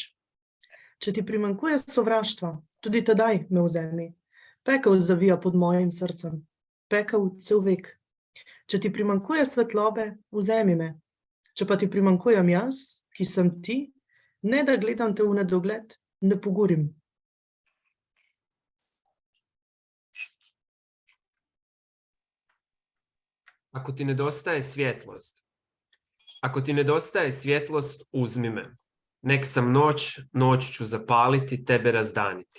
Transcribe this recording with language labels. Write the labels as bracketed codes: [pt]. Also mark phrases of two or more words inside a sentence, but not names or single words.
[sl] Če ti primanjkuje sovraštva, tudi tedaj me vzemi. Pekel zavija pod mojim srcem, pekel cel vek. Če ti primanjkuje svetlobe, vzemi me. Če pa ti primanjkujem jaz, ki sem ti, ne da gledam te v nedogled, ne pogurim. [hr] Ako ti nedostaje svjetlost, uzmi me. Nek sam noć ću zapaliti, tebe razdaniti.